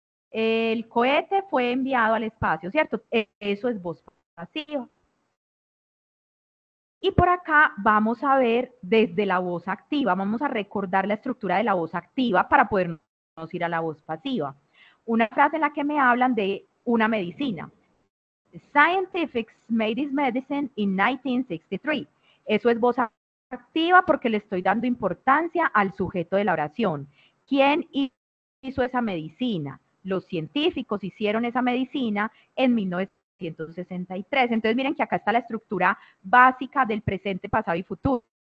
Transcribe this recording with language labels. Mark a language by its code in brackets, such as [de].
[es] El cohete fue enviado al espacio, ¿cierto? Eso es voz pasiva. Y por acá vamos a ver desde la voz activa, vamos a recordar la estructura de la voz activa para podernos ir a la voz pasiva. Una frase en la que me hablan de una medicina. [en] Scientists made this medicine in 1963. [es] Eso es voz activa porque le estoy dando importancia al sujeto de la oración. ¿Quién hizo esa medicina? Los científicos hicieron esa medicina en 1963. Entonces miren que acá está la estructura básica del presente, pasado y futuro.